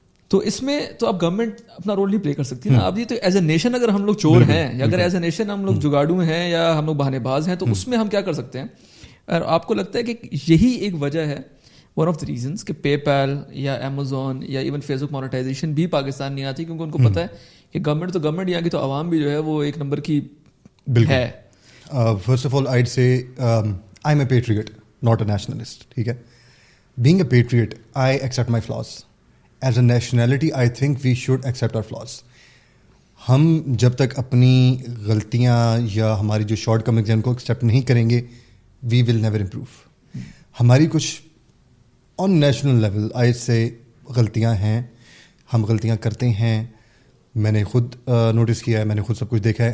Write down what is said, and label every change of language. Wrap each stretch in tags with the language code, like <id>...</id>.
<ur>تو اس میں تو اب گورنمنٹ اپنا رول نہیں پلے کر سکتی نا. اب یہ تو ایز اے نیشن اگر ہم لوگ چور ہیں یا اگر ایز اے نیشن ہم لوگ جگاڑو ہیں یا ہم لوگ بہانے باز ہیں, تو اس میں ہم کیا کر سکتے ہیں؟ اور آپ کو لگتا ہے کہ یہی ایک وجہ ہے,</ur> <en>one of the reasons,</en> <ur>کہ پے پیل یا امیزون یا ایون فیس بک مونیٹائزیشن بھی پاکستان نہیں آتی, کیونکہ ان کو پتا ہے کہ گورنمنٹ تو گورنمنٹ, یہاں کی تو عوام بھی جو ہے وہ ایک نمبر کی ہے.</ur> <en>First of all, I'd say I'm a patriot, not a nationalist.</en> <ur>ٹھیک ہے,</ur> <en>being a patriot, I accept my flaws. As a nationality, I think we should accept our flaws.</en> <ur>ہم جب تک اپنی غلطیاں یا ہماری جو شارٹ کمنگز ہیں ان کو ایکسیپٹ نہیں کریں گے,</ur> <en>we will never improve.</en> <ur>ہماری کچھ آن نیشنل لیول آئی سے غلطیاں ہیں, ہم غلطیاں کرتے ہیں, میں نے خود نوٹس کیا ہے, میں نے خود سب کچھ دیکھا ہے.</ur>